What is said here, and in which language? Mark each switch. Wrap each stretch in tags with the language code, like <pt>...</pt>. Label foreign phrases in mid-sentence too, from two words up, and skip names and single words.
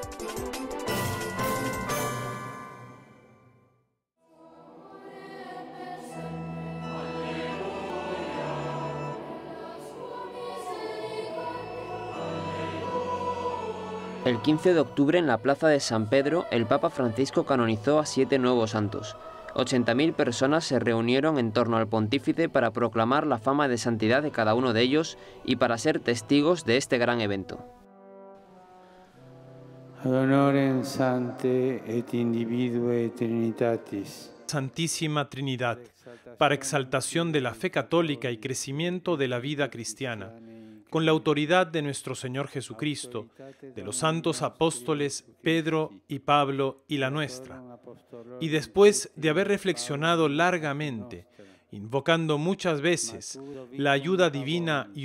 <es>El 15 de octubre en la Plaza de San Pedro, el Papa Francisco canonizó a 7 nuevos santos. 80.000 personas se reunieron en torno al pontífice para proclamar la fama de santidad de cada uno de ellos y para ser testigos de este gran evento.</es> <la>Ad honorem Sancte et individue Trinitatis.</la> <es>Santísima Trinidad, para exaltación de la fe católica y crecimiento de la vida cristiana, con la autoridad de nuestro Señor Jesucristo, de los santos apóstoles Pedro y Pablo y la nuestra. Y después de haber reflexionado largamente, invocando muchas veces la ayuda divina y</es>